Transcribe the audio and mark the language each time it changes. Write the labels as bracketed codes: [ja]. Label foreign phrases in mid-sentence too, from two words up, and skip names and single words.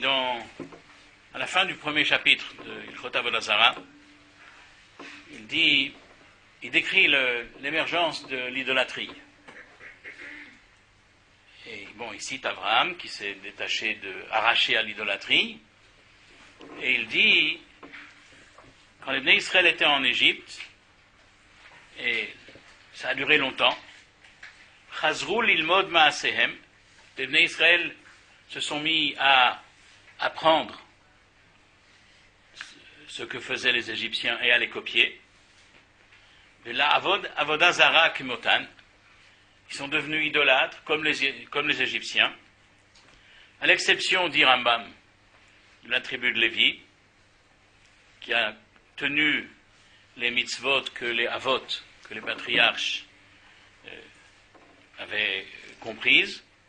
[fr] à la fin du premier chapitre de Hilchot Avodah Zarah, il décrit l'émergence de l'idolâtrie. Et bon, il cite Abraham qui s'est arraché à l'idolâtrie, et il dit, quand les Bnei Israël étaient en Égypte, et ça a duré longtemps, [he] חזרו ללמוד מעשיהם, [fr] les Bnei Israël se sont mis à apprendre ce que faisaient les Égyptiens et à les copier. Et là, [he] עבודה זרה כמותן, [fr] ils sont devenus idolâtres comme les Égyptiens, à l'exception, dit Rambam, de la tribu de Lévi, qui a tenu les mitzvot que les avot, que les patriarches avaient comprises.